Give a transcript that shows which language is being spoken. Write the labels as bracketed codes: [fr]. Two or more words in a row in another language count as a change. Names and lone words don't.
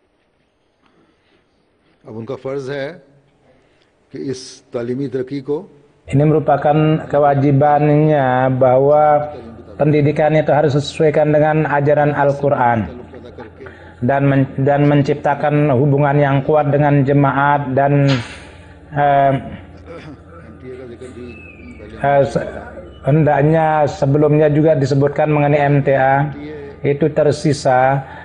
[hi] अब उनका फर्ज है कि इस तालीमी तरक्की को [id] Ini merupakan kewajibannya bahwa pendidikan itu harus disesuaikan dengan ajaran Al-Quran dan menciptakan hubungan yang kuat dengan jemaat dan hendaknya sebelumnya juga disebutkan mengenai MTA itu tersisa